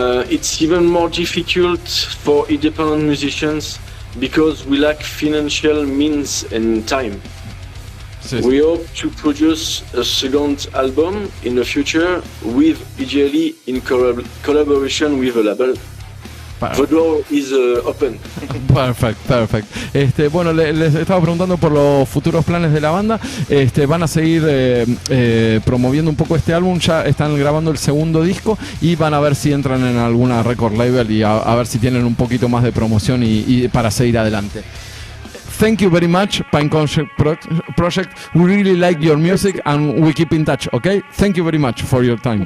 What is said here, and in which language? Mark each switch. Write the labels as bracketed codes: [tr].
[en] It's even more difficult for independent musicians because we lack financial means and time. We hope to produce a second album in the future, with ideally in collaboration with a label. The door is open. Perfect. [es] Bueno, les estaba preguntando por los futuros planes de la banda. Van a seguir promoviendo un poco este álbum. Ya están grabando el segundo disco y van a ver si entran en alguna record label y a ver si tienen un poquito más de promoción y para seguir adelante. [en] Thank you very much, Pinecone Project. We really like your music and we keep in touch, okay? Thank you very much for your time.